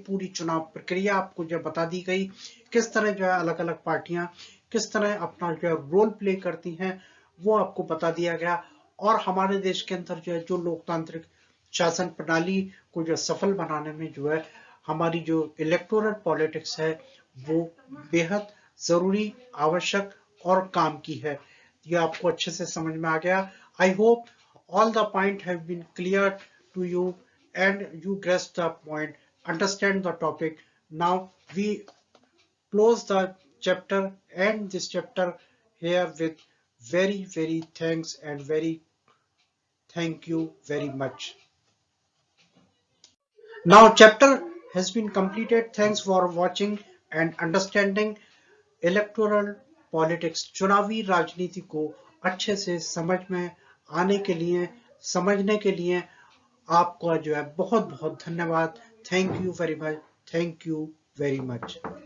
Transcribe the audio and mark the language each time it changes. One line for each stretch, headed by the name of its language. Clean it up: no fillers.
Hindi: पूरी चुनाव प्रक्रिया आपको जो बता दी गई, किस तरह जो है अलग अलग पार्टियां किस तरह अपना जो है रोल प्ले करती हैं वो आपको बता दिया गया। और हमारे देश के अंदर जो है जो लोकतांत्रिक शासन प्रणाली को जो सफल बनाने में जो है हमारी जो इलेक्टोरल पॉलिटिक्स है वो बेहद जरूरी, आवश्यक और काम की है। ये आपको अच्छे से समझ में आ गया।
English: I hope all the point have been clear to you and you grasp the point, understand the topic. Now we close the chapter and this chapter here with very thanks and very thank you very much. Now chapter has been completed. Thanks for watching and understanding
Hindi: electoral politics, चुनावी राजनीति को अच्छे से समझ में आने के लिए, समझने के लिए आपका जो है बहुत बहुत धन्यवाद।
English: Thank you very much.
Hindi: Thank you very much.